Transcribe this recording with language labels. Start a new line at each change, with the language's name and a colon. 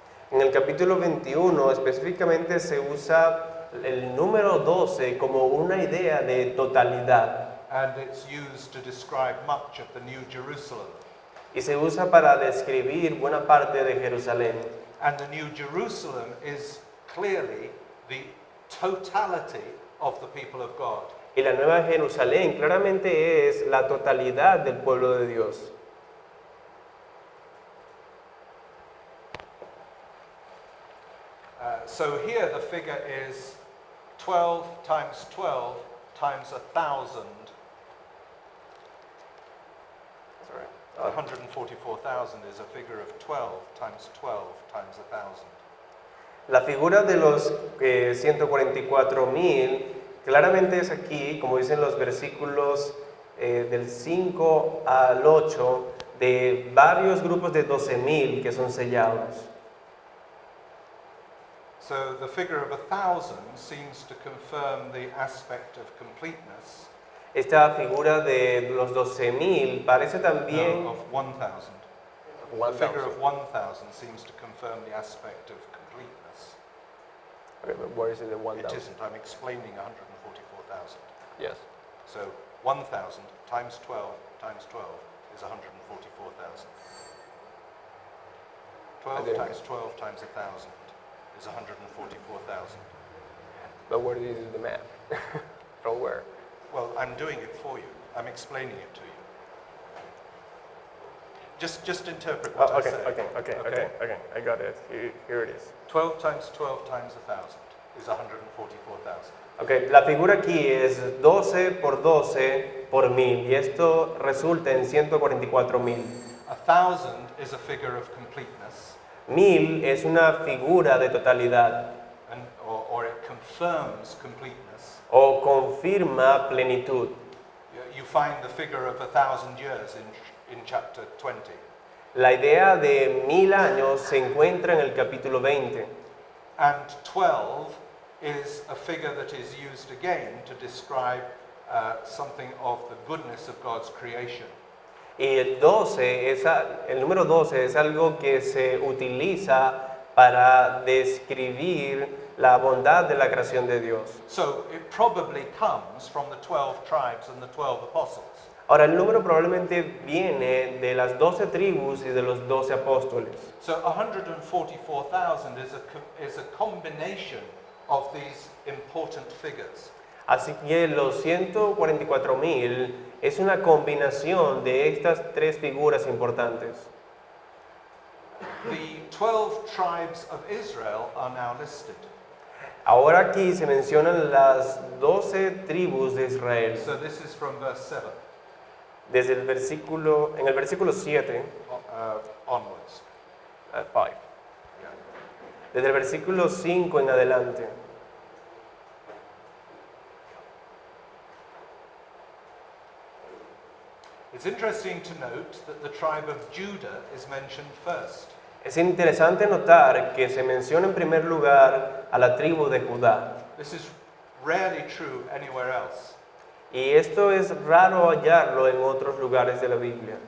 Spanish: En el capítulo 21 específicamente se usa el número 12 como una idea de totalidad.
English: And it's used to describe much of the New Jerusalem.
Spanish: Y se usa para describir buena parte de Jerusalén.
English: And the New Jerusalem is clearly the totality of the people of God.
Spanish: Y la Nueva Jerusalén claramente es la totalidad del pueblo de Dios.
English: So here the figure is 12 times 12 times 1,000. 144,000 is a figure of 12 times 12 times 1,000.
Spanish: La figura de los 144,000 claramente es aquí, como dicen los versículos del 5 al 8, de varios grupos de 12,000 que son sellados.
English: So the figure of 1,000 seems to confirm the aspect of completeness.
Spanish: Esta figura de los 12,000 parece también...
English: No, of 1,000. The figure of 1,000 seems to confirm the aspect of completeness. Okay, but where is it in 1,000? It isn't. I'm explaining 144,000. Yes. So 1,000 times 12 times 12 is 144,000. 12 times 12 times 1,000 is 144,000. But where do you do the math? From where? Well, I'm doing it for you. I'm explaining it to you. Just interpret what I say. Okay. I got it. Here it is. 12 times 12 times 1,000 is 144,000.
Spanish: Okay, la figura aquí es 12 por 12 por 1,000 y esto resulta en 144,000.
English: 1,000 is a figure of completeness.
Spanish: 1,000 es una figura de totalidad
English: Or it confirms completeness.
Spanish: o confirma plenitud.
English: You find the figure of 1,000 years in chapter 20.
Spanish: La idea de 1000 años se encuentra en el capítulo 20.
English: And 12 is a figure that is used again to describe something of the goodness of God's creation.
Spanish: Y el el número 12 es algo que se utiliza para describir la bondad de la creación de Dios.
English: So it probably comes from the 12 tribes and the 12 apostles.
Spanish: Ahora, el número probablemente viene de las 12 tribus y de los 12 apóstoles.
English: So 144,000 is a combination of these important figures.
Spanish: Así que los 144,000 es una combinación de estas tres figuras importantes.
English: The 12 tribes of Israel are now listed.
Spanish: Ahora aquí se mencionan las 12 tribus de Israel.
English: So this is from verse 7
Spanish: Desde el versículo, en el versículo 7,
English: onwards. 5. Yeah.
Spanish: Desde el versículo 5 en adelante.
English: It's interesting to note that the tribe of Judah is mentioned first.
Spanish: Es interesante notar que se menciona en primer lugar a la tribu de Judá.
English: This is rarely true anywhere else.
Spanish: Y esto es raro hallarlo en otros lugares de la Biblia.